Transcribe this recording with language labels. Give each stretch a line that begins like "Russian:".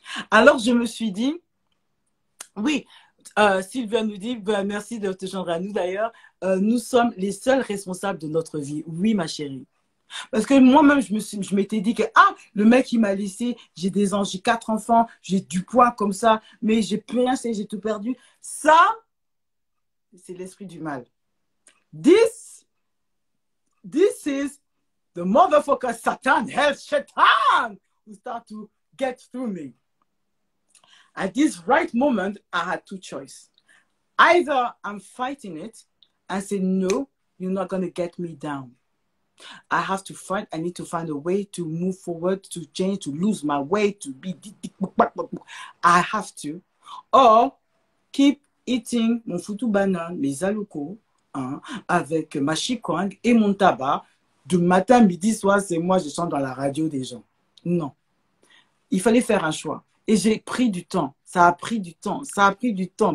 French: Alors, je me suis dit, oui, Sylvia nous dit, merci de te joindre à nous d'ailleurs, nous sommes les seuls responsables de notre vie. Oui, ma chérie. Parce que moi-même, je m'étais dit que, le mec, il m'a laissé, j'ai 4 enfants, j'ai du poids comme ça, mais j'ai plus rien, j'ai tout perdu. Ça, c'est l'esprit du mal.
English: This is the motherfucker Satan, hell, Satan, who start to get through me. At this right moment, I had 2 choices. Either I'm fighting it and say, no, you're not going to get me down. I have to fight. I need to find a way to move forward, to change, to lose my weight, to be... I have to. Or keep eating
French: mon foutu banane, mes alucos, avec ma chikwang et mon tabac. Du matin, midi, soir, c'est moi, je chante dans la radio des gens. Non. Il fallait faire un choix. Et j'ai pris du temps. Ça a pris du temps. Ça a pris du temps.